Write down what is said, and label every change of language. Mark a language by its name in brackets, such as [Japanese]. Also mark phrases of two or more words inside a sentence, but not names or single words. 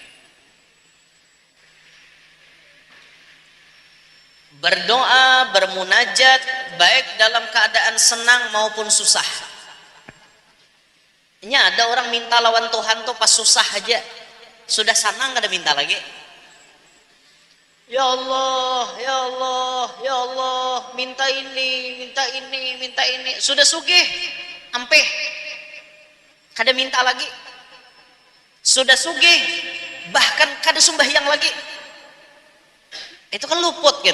[Indonesian] Berdoa, bermunajat baik dalam keadaan senang maupun susah. [Banjar] Ini ada orang minta lawan Tuhan tuh pas susah aja, sudah senang kada minta lagi. [Arabic] يا الله، يا الله، يا الله, [Indonesian] minta ini, minta ini, minta ini. [Banjar] Sudah sugih, ampeh, kada minta lagi. Sudah sugih, bahkan kada sembahyang lagi. [Indonesian] Itu kan luput gitu.